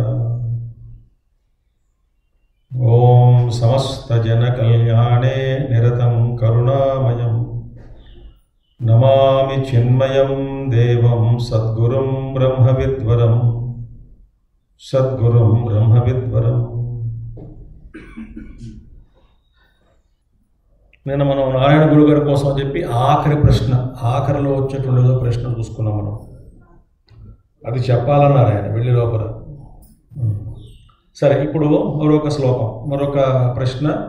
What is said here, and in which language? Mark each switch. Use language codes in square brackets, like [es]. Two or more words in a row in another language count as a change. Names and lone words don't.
[sa] ॐ समस्तजनकल्याणे निरतं करुणामयं नमामि चिन्मयं देवं सद्गुरुं ब्रह्मविद्वरं सद्गुरुं ब्रह्मविद्वरम्। [te] నేను మనం నారాయణ గురువు గారి కోసం అని చెప్పి ఆఖరి ప్రశ్న ఆఖరిలో వచ్చేటువంటి ప్రశ్న చూసుకున్నాం మనం. అది చెప్పాలన్నారు ఆయన వెళ్ళి లోపల. సరే, ఇప్పుడు మరొక శ్లోకం, మరొక ప్రశ్న.